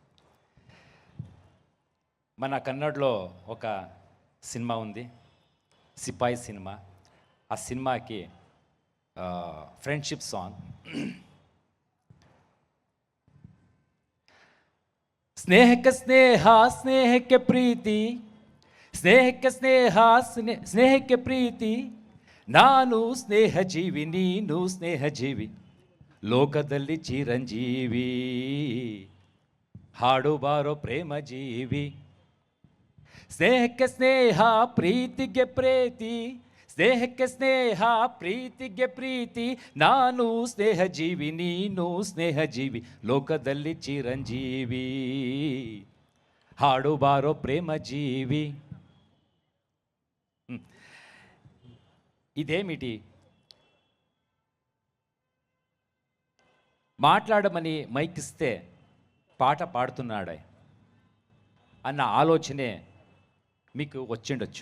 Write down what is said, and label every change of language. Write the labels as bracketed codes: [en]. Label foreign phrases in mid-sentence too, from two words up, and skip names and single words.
[te] మన కన్నడలో ఒక సినిమా ఉంది, సిపాయి సినిమా. ఆ సినిమాకి [en] friendship song. [kn] ಸ್ನೇಹಕ ಸ್ನೇಹ స్నేహಕ್ಕೆ ಪ್ರೀತಿ, ಸ್ನೇಹಕ್ಕೆ ಸ್ನೇಹ ಸ್ನೇಹಕ್ಕೆ ಪ್ರೀತಿ, ನಾನು ಸ್ನೇಹ ಜೀವಿ ನೀನು ಸ್ನೇಹ ಜೀವಿ, ಲೋಕದಲ್ಲಿ ಚಿರಂಜೀವಿ, ಹಾಡು ಬಾರೋ ಪ್ರೇಮ ಜೀವಿ. ಸ್ನೇಹಕ್ಕೆ ಸ್ನೇಹ ಪ್ರೀತಿಗೆ ಪ್ರೀತಿ, ಸ್ನೇಹಕ್ಕೆ ಸ್ನೇಹ ಪ್ರೀತಿಗೆ ಪ್ರೀತಿ, ನಾನು ಸ್ನೇಹ ಜೀವಿ ನೀನು ಸ್ನೇಹ ಜೀವಿ, ಲೋಕದಲ್ಲಿ ಚಿರಂಜೀವಿ, ಹಾಡು ಬಾರೋ ಪ್ರೇಮ ಜೀವಿ. [te] ఇదేమిటి మాట్లాడమని మైకిస్తే పాట పాడుతున్నాడే అన్న ఆలోచనే మీకు వచ్చిండొచ్చు.